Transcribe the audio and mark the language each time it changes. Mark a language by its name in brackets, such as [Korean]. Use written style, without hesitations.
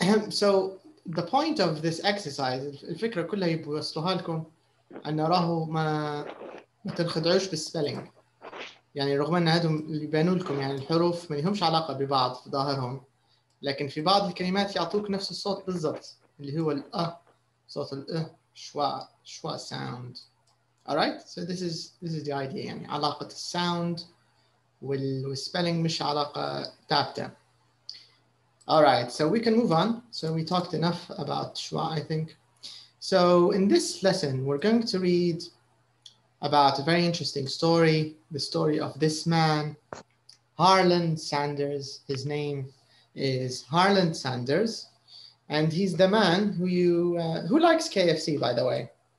[English] So the point of this exercise, [Arabic] الفكرة كلها يبغوا يوصلوها لكم أن راهو ما تنخدعوش بالسبيلينج. يعني رغم أن هذم اللي يبانوا لكم يعني الحروف ما لهمش علاقة ببعض في ظاهرهم، لكن في بعض الكلمات يعطوك نفس الصوت بالضبط اللي هو صوت شوا sound. [English] Alright, so this is the idea. [Arabic] يعني علاقة الساوند والspelling مش علاقة ثابتة. [English] Alright, so we can move on. So we talked enough about schwa, I think. So in this lesson, we're going to read about a very interesting story, the story of this man, Harlan Sanders. His name is Harlan Sanders, and he's the man who likes KFC, by the way.